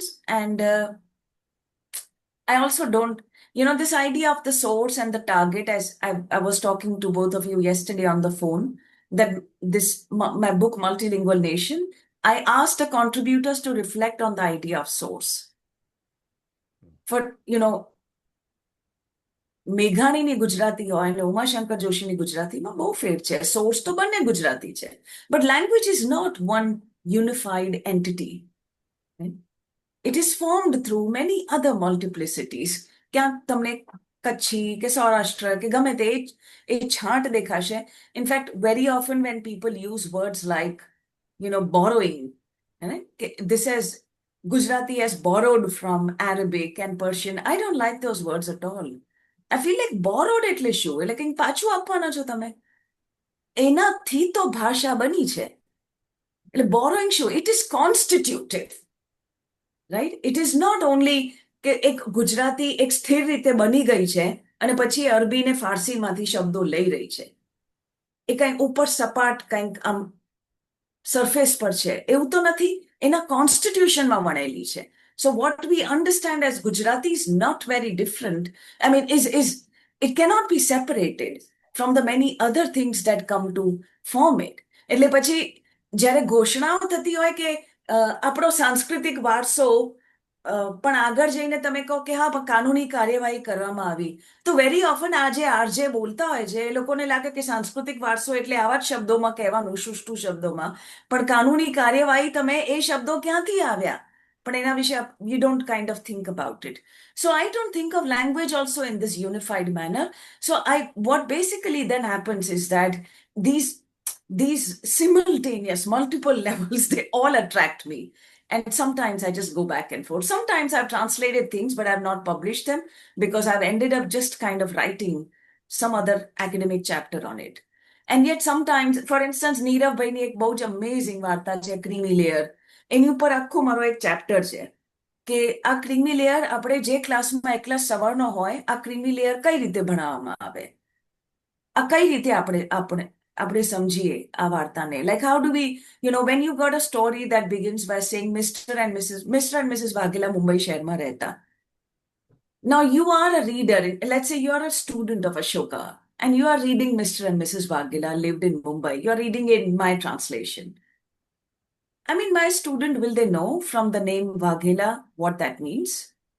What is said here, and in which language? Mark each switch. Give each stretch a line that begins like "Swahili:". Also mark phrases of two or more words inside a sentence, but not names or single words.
English: And I also don't, this idea of the source and the target, as I was talking to both of you yesterday on the phone, that my book, Multilingual Nation, I asked the contributors to reflect on the idea of source. For,
Gujarati: મેઘાણીની ગુજરાતી હોય અને ઉમાશંકર જોશીની ગુજરાતીમાં બહુ ફેર છે. સોર્સ તો બંને ગુજરાતી છે.
English: But language is not one unified entity. Right? It is formed through many other multiplicities.
Gujarati: ક્યાંક તમને કચ્છી કે સૌરાષ્ટ્ર કે ગમે તે એ છાંટ દેખાશે.
English: In fact, very often when people use words like, borrowing, this is Gujarati has borrowed from Arabic and Persian. I don't like those words at all. I feel like borrowed
Gujarati: એટલે શું? એટલે કંઈક પાછું આપવાના છો તમે. એનાથી તો ભાષા બની છે. એટલે borrowing શું?
English: It is constitutive. Right? It is not only
Gujarati: કે એક ગુજરાતી એક સ્થિર રીતે બની ગઈ છે અને પછી અરબી ને ફારસીમાંથી શબ્દો લઈ રહી છે. એ કંઈક ઉપર સપાટ કંઈક આમ સરફેસ પર છે એવું તો નથી. એના કોન્સ્ટિટ્યુશનમાં વણેલી છે.
English: So what we understand as Gujarati is not very different. I mean, it cannot be separated from the many other things that come to form it.
Gujarati: એટલે પછી જ્યારે ઘોષણાઓ થતી હોય કે આપણો સાંસ્કૃતિક વારસો પણ આગળ જઈને તમે કહો કે હા પણ કાનૂની કાર્યવાહી કરવામાં આવી તો
English: very often
Gujarati: આ જે આરજે બોલતા હોય છે એ લોકોને લાગે કે સાંસ્કૃતિક વારસો એટલે આવા જ શબ્દોમાં કહેવાનું સુષ્ઠુ શબ્દોમાં પણ કાનૂની કાર્યવાહી તમે એ શબ્દો ક્યાંથી આવ્યા પણ એના વિશે
English: you don't kind of think about it. So I don't think of language also in this unified manner. So what basically then happens is that these simultaneous multiple levels, they all attract me. And sometimes I just go back and forth. Sometimes I've translated things, but I've not published them because I've ended up just kind of writing some other academic chapter on it. And yet sometimes, for instance,
Gujarati: Neerav Bhaini એક બહુ જ amazing વાર્તા છે, ક્રીમી લેયર. એની ઉપર આખું મારો એક ચેપ્ટર છે કે આ ક્રીમી લેયર આપણે જે ક્લાસમાં એકલા સવારનો હોય આ ક્રીમી લેયર કઈ રીતે ભણાવવામાં આવે, આ કઈ રીતે આપણે સમજીએ આ વાર્તાને.
English: Like how do we, when you got a story that begins by saying Mr. and Mrs.
Gujarati: વાઘેલા મુંબઈ શહેરમાં રહેતા.
English: Now you are a reader. Let's say you are a student of Ashoka and you are reading Mr. and Mrs. Vaghela lived in Mumbai. You are reading in my translation. I mean, my student, will they know from the name Vaghela what that means?